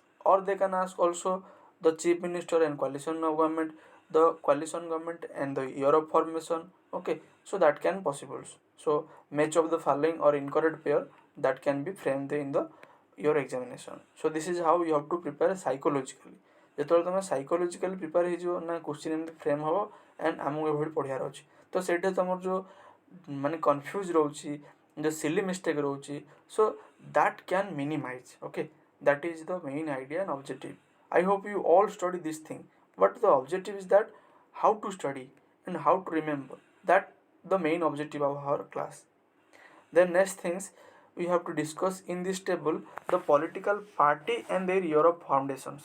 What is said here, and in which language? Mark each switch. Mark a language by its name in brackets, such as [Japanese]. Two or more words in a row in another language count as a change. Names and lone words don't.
[English] Or they can ask also the chief minister and coalition government, the coalition government and the year of formation. Okay, so that can possible. So match of the following or incorrect pair, that can be framed in the your examination. So this is how you have to prepare psychologically. [Odia] ଯେତେବେଳେ ତୁମେ [English] psychologically prepare [Odia] ହେଇଯିବ ନା କୋଶ୍ଚିନ୍ ଏମିତି ଫ୍ରେମ୍ ହେବ ଆଣ୍ଡ ଆମକୁ ଏଭଳି ପଢ଼ିବାର ଅଛି, ତ ସେଇଟା ତୁମର ଯେଉଁ ମାନେ କନଫ୍ୟୁଜ୍ ରହୁଛି, ଯେଉଁ [English] silly mistake [Odia] ରହୁଛି, [English] so that can minimize. Okay, that is the main idea and objective. I hope you all study this thing, but the objective is that how to study and how to remember, that the main objective of our class. Then next things we have to discuss in this table the political party and their year of foundations.